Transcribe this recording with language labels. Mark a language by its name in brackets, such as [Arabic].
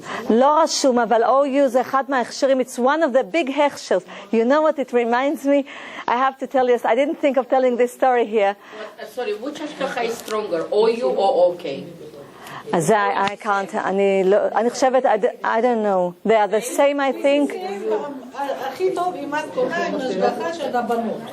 [Hebrew] לא רשום, אבל OU זה אחד מההכשרים. [English] It's one of the big הכשers. You know what it reminds me? I have to tell you, I didn't think of telling this story here. Sorry, which השגחה is stronger, OU or OK? [Hebrew] אז [English] I can't, [Hebrew] אני חושבת, [English] I don't know. They are the same, I think. [Hebrew] הכי טוב אם את קונה עם השגחה של הבנות.